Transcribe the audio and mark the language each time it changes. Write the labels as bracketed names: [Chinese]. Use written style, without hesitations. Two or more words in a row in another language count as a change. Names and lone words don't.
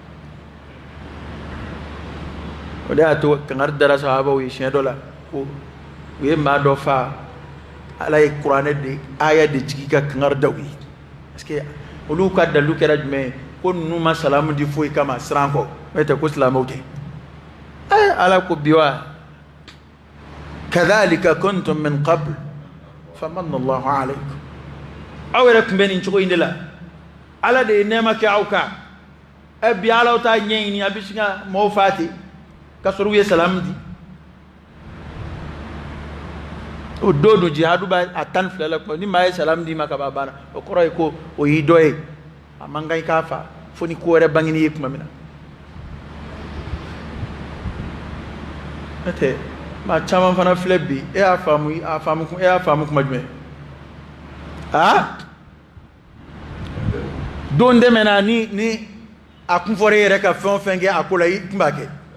[Bambara] o de y'a to kangari dara sahabaw ye siɲɛ dɔ la ko u ye maa dɔ fa ala ye kuranɛ de aya de jigi ka kangari da u ye [French] parce que [Bambara] olu ka dalilu kɛra jumɛn ye ko ninnu ma salamu di foyi kama siran kɔ n'o tɛ ko silamɛw tɛ ala ko bi [Arabic] وكذلك كنتم من قبل فمن الله عليكم [Bambara] aw yɛrɛ tun bɛ nin cogo in de la ala de ye nɛɛma kɛ aw kan bi alaw t'a ɲɛɲini a bɛ sin ka mɔgɔw faa ten ka sɔrɔ u ye salamu di o don don jihadu b'a a 12 la kuma ni maa ye salamu di ma ka ban banna o kɔrɔ ye ko o y'i dɔ ye a man kan i k'a fa fo ni ko wɛrɛ bangeni ye tuma min na n'o tɛ maa caman fana filɛ bi e y'a faamu kuma jumɛn don tɛmɛna ni a kun fɔra e yɛrɛ ka fɛn o fɛn kɛ a ko la i tun b'a kɛ